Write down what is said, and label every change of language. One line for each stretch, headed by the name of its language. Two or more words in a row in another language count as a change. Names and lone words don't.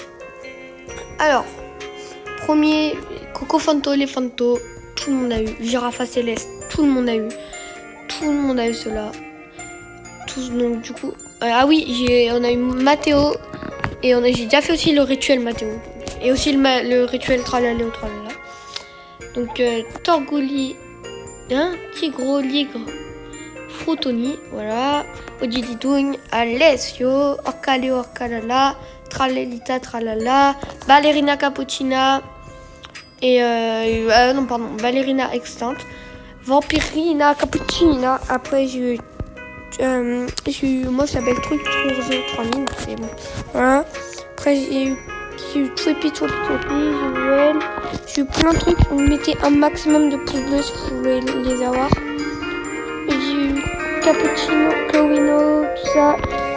French: Alors, premier, Coco Fanto, les Fanto, tout le monde a eu. Girafa Céleste, tout le monde a eu. Tout le monde a eu cela. Tous, donc du coup... ah oui, on a eu Mathéo. Et j'ai déjà fait aussi le rituel Mathéo. Et aussi le rituel Tralala ou Tralala. Donc Torgoli, Tigro, Ligre, Frutoni, voilà. Odididougne, Alessio, Orcaleo, Orcalala, Tralelita, Tralala, Ballerina Cappuccina, et Ballerina Extinte, Vampirina Cappuccina. Après j'ai eu, moi je s'appelle Truc 3000, c'est bon. Voilà. Après j'ai eu Twippy, j'ai eu plein de trucs. Vous mettez un maximum de pouces bleus si vous voulez les avoir. J'ai eu Cappuccino, Clowino, tout ça.